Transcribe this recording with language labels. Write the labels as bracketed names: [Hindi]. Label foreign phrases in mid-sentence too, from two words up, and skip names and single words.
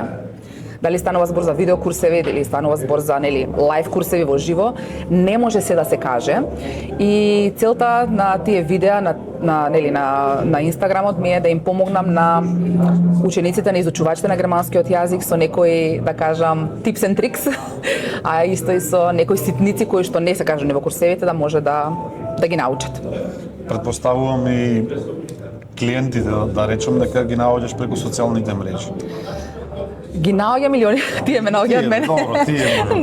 [Macedonian] Дали станува збор за видеокурсеви, дали станува збор за лајв курсеви во живо, не може се да се каже. И целта на тие видеа на Инстаграмот ми е да им помогнам на учениците, на изучувачите на германскиот јазик со некои, да кажам, [English] tips and tricks, [Macedonian] а исто и со некои ситници кои што не се кажани во курсевите да може да ги научат. Предпоставувам и клиентите, да речем, дека ги наоѓаш преку социјалните мрежи. Ги наоѓа милиони, тие ме наоѓаат мене. Добро, тие може,